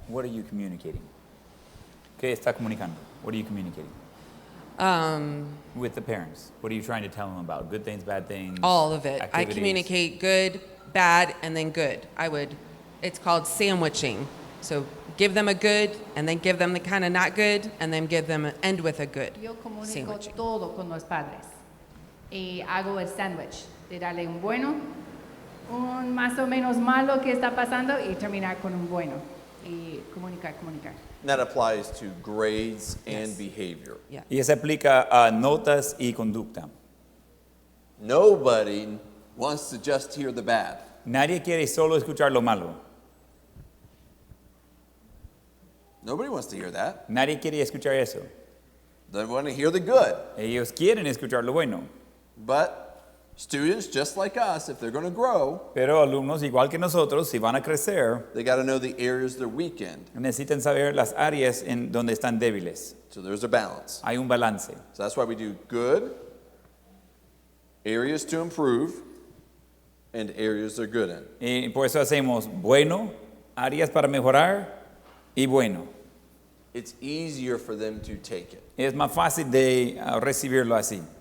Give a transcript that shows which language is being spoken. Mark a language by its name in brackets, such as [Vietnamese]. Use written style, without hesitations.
[English] What are you communicating? [Spanish] ¿Qué está comunicando? [English] What are you communicating? With the parents. What are you trying to tell them about? Good things, bad things? All of it. I activities? communicate good, bad, and then good. It's called sandwiching. So give them a good, and then give them the kind of not good, and then end with a good. [Spanish] Yo comunico [English] Sandwiching. [Spanish] todo con los padres y hago el sándwich de darle un bueno, un más o menos malo que está pasando y terminar con un bueno y comunicar. [English] And that applies to grades and Yes. behavior. Yeah. [Spanish] Y eso aplica a notas y conducta. [English] Nobody wants to just hear the bad. [Spanish] Nadie quiere solo escuchar lo malo. [English] Nobody wants to hear that. [Spanish] Nadie quiere escuchar eso. [English] They want to hear the good. [Spanish] Ellos quieren escuchar lo bueno. [English] But students, just like us, if they're going to grow, [Spanish] Pero alumnos, igual que nosotros, si van a crecer, [English] they got to know the areas they're weak in. [Spanish] necesitan saber las áreas en donde están débiles. [English] So there's a balance. [Spanish] Hay un balance. [English] So that's why we do good, areas to improve, and areas they're good in. [Spanish] Y por eso hacemos bueno, áreas para mejorar y bueno. [English] it's easier for them to take it. [Spanish] Es más fácil de recibirlo así.